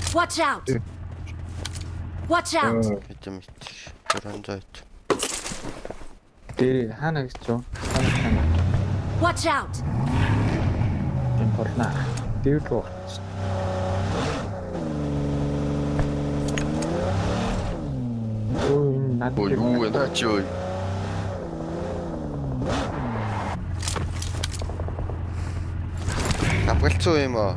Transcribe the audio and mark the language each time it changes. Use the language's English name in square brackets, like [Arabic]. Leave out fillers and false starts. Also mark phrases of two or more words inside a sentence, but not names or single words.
[English] Watch out! Watch out! [Mongolian] Хэдэн метр? 400 м. Дээр хаана гэж юу? Хаана. [English] Watch out! [Mongolian] Энд болно. Дээр рүү орч. Ой, над. Ой юу вэ наа чи ой. Авгалцсан юм уу?